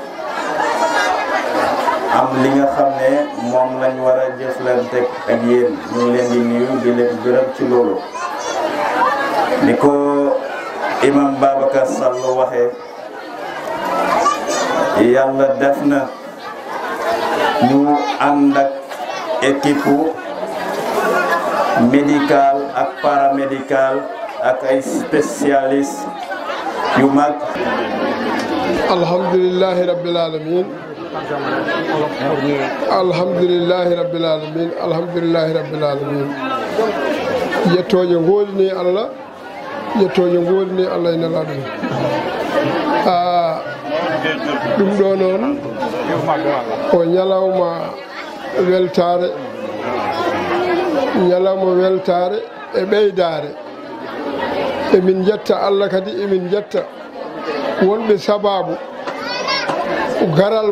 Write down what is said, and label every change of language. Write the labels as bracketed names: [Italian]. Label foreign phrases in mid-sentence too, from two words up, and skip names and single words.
[Wolof] am li nga xam ne moom lañ war a jëflante ak yéen ñu ngi leen di nuyu di leen gërëm ci loolu ni ko imam Babacar Sall waxee yàlla def na ñu ànd ak [French] équipe médical [Wolof] ak paramédical ak ay spécialistes yu mag. [Arabic] الحمد لله رب العالمين الحمد لله رب العالمين الحمد لله رب العالمين [Fula] yettoje golini Allah yettoje golini Allah ina laɗum ɗum ɗo noon o ñalawma weltare e ɓeydare emin jetta Allah kadi emin jetta wonɓe sababu garal